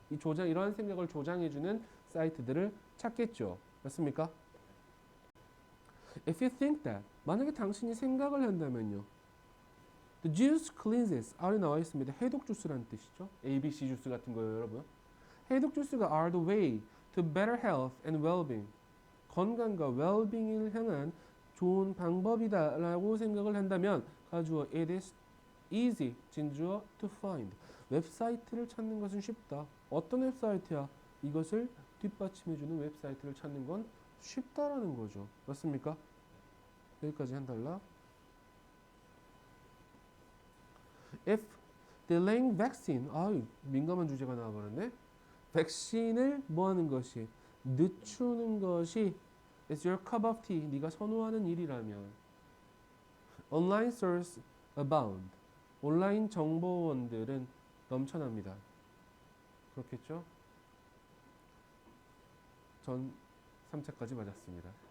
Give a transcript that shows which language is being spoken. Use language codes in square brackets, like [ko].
[ko] 이러한 생각을 조장해주는 사이트들을 찾겠죠. 맞습니까? [en] If you think that, [ko] 만약에 당신이 생각을 한다면요. [en] The juice cleanses, [ko] 아래 나와 있습니다. 해독 주스라는 뜻이죠. ABC 주스 같은 거예요, 여러분. 해독 주스가 [en] are the way to better health and well-being. [ko] 건강과 well-being을 향한 좋은 방법이다 라고 생각을 한다면 가주어 [en] it is easy, [ko] 진주어 [en] to find. [ko] 웹사이트를 찾는 것은 쉽다. 어떤 웹사이트야? 이것을 뒷받침해주는 웹사이트를 찾는 건 쉽다라는 거죠. 맞습니까? 여기까지 한 달라. [en] If delaying vaccine, [ko] 민감한 주제가 나와버렸네. 백신을 뭐 하는 것이? 늦추는 것이 [en] is your cup of tea. [ko] 네가 선호하는 일이라면 [en] online source abound. [ko] 온라인 정보원들은 넘쳐납니다. 그렇겠죠? 전 3차까지 맞았습니다.